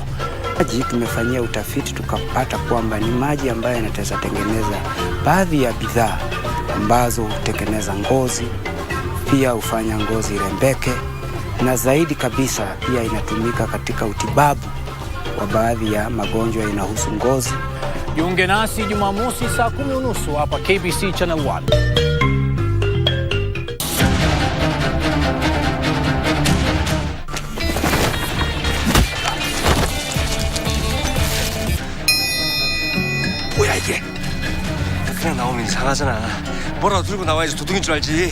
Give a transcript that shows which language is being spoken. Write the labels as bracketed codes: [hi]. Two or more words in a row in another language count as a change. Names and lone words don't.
[sw] Maji tumefanyia utafiti tukapata kwamba ni maji ambayo yanaweza tengeneza baadhi ya bidhaa ambazo hutengeneza ngozi, pia hufanya ngozi irembeke, na zaidi kabisa pia inatumika katika utibabu wa baadhi ya magonjwa yanayohusu ngozi. Jiunge nasi Jumamosi saa 10:30 hapa KBC Channel 1. [ko] 뭐야 이게? 그냥 나오면 이상하잖아. 뭐라도 들고 나와야지 도둑인 줄 알지.